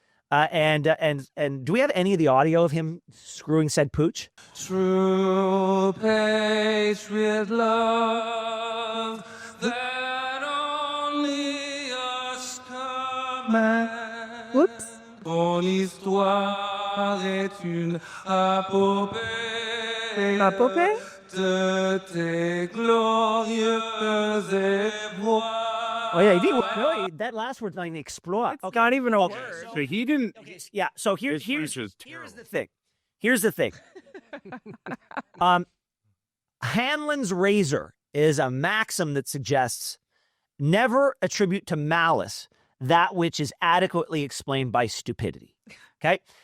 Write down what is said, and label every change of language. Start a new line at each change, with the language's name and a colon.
English: And do we have any of the audio of him screwing said pooch? True patriot love that only us commands. Whoops.
French: Ton histoire est une épopée. Épopée? De tes glorieux épaules.
English: Oh, yeah, really, that last word's not even exploit. It's not even a word. So he didn't. Yeah, so here's the thing. Here's the thing. Hanlon's razor is a maxim that suggests never attribute to malice that which is adequately explained by stupidity. Okay?